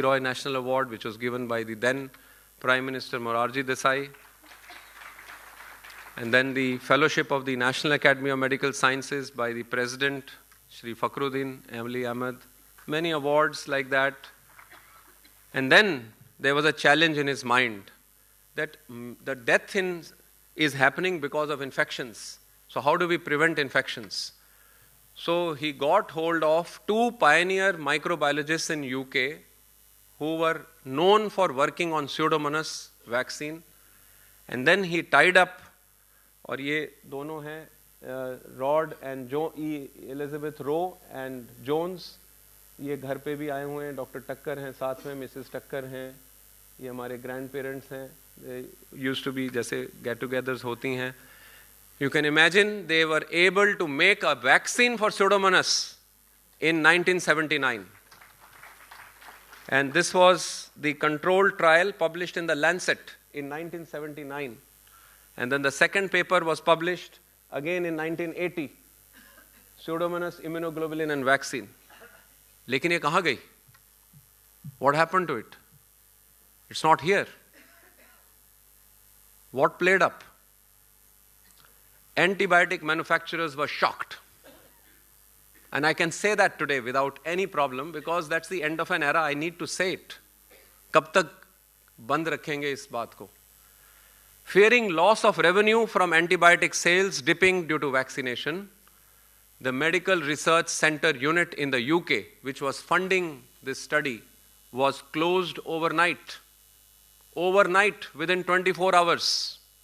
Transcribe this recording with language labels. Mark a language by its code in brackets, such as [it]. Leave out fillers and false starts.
[en] Roy National Award, which was given by the then Prime Minister Morarji Desai, and then the Fellowship of the National Academy of Medical Sciences by the President, Shri Fakhruddin Emily Ahmed, many awards like that. And then there was a challenge in his mind that the death is happening because of infections. So how do we prevent infections? So he got hold of two pioneer microbiologists in UK who were known for working on Pseudomonas vaccine, and then he tied up, [hi] और ये दोनों हैं rod and Elizabeth row and Jones, ये घर पे भी आए हुए हैं, डॉक्टर टक्कर हैं साथ में, मिसेस टक्कर हैं, ये हमारे ग्रैंड पेरेंट्स हैं, [en] used to be [hi] जैसे गेट टुगेदर्स होती हैं। [en] You can imagine they were able to make a vaccine for Pseudomonas in 1979. And this was the controlled trial published in the Lancet in 1979. And then the second paper was published again in 1980, Pseudomonas immunoglobulin and vaccine. [hi] लेकिन ये कहाँ गई? [en] What happened to it? It's not here. What played up? Antibiotic manufacturers were shocked. And I can say that today without any problem because that's the end of an era. I need to say it. [hi] कब तक बंद रखेंगे इस बात को? [en] Fearing loss of revenue from antibiotic sales dipping due to vaccination, the Medical Research Center unit in the UK, which was funding this study, was closed overnight. Overnight, within 24 hours.